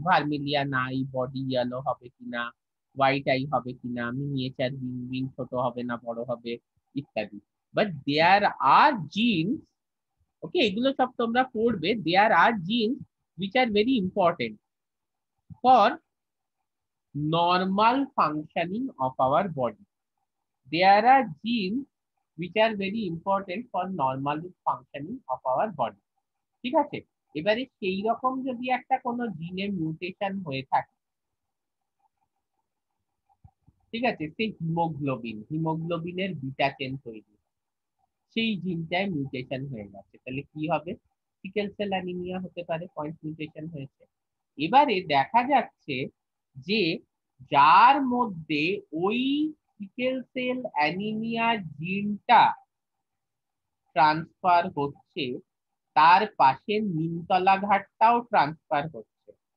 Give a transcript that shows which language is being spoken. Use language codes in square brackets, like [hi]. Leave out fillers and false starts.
[bn] ভার্মিলিয়া নাই, body yellow হবে কিনা, হোয়াইট আই হবে কিনা, মিনিয়েচার উইং ছোট হবে না বড় হবে, ইত্যাদি। [en] but there are genes, okay, [bn] এগুলো সব তোমরা পড়বে, [en] There are genes which are very important for normal functioning of our body. There are genes which are very important for normal functioning of our body. [bn] ঠিক আছে, এবারে সেই রকম যদি একটা কোনো জিনে মিউটেশন হয়ে থাকে, ঠিক আছে, সেই হিমোগ্লোবিনের বিটা চেন তৈরি, সেই জিনটায় মিউটেশন হয়ে গেছে, তাহলে কি হবে? সিকেল সেল অ্যানিমিয়া হতে পারে, পয়েন্ট মিউটেশন হয়েছে। এবারে দেখা যাচ্ছে যে যার মধ্যে ওই সিকেল সেল অ্যানিমিয়া জিনটা ট্রান্সফার হচ্ছে, তার পাশে নিমতলা ঘাটটাও ট্রান্সফার হচ্ছে।